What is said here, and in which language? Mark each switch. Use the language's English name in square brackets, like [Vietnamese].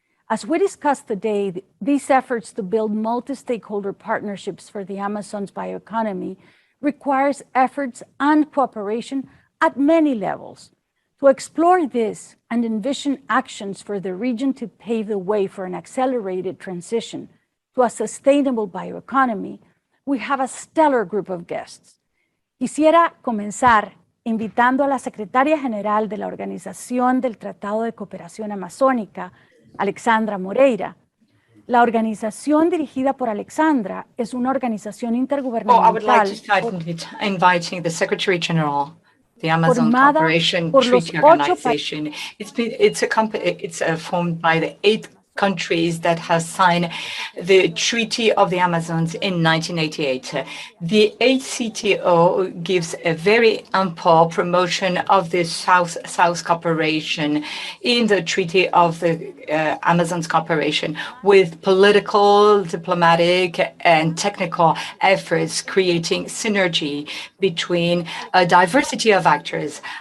[English] As we discussed today, these efforts to build multi-stakeholder partnerships for the Amazon's bioeconomy requires efforts and cooperation at many levels. To explore this and envision actions for the region to pave the way for an accelerated transition to a sustainable bioeconomy, we have a stellar group of guests. [Spanish] Quisiera comenzar invitando a la Secretaria General de la Organización del Tratado de Cooperación Amazónica, Alexandra Moreira. La organización dirigida por Alexandra es una organización intergubernamental. [English] I would like to start inviting the Secretary General, the Amazon Cooperation Treaty Organization. It's formed by the 8 countries that have signed the Treaty of the Amazons in 1988. The ACTO gives a very ample promotion of the South cooperation in the Treaty of the Amazons cooperation with political, diplomatic, and technical efforts creating synergy between a diversity of actors.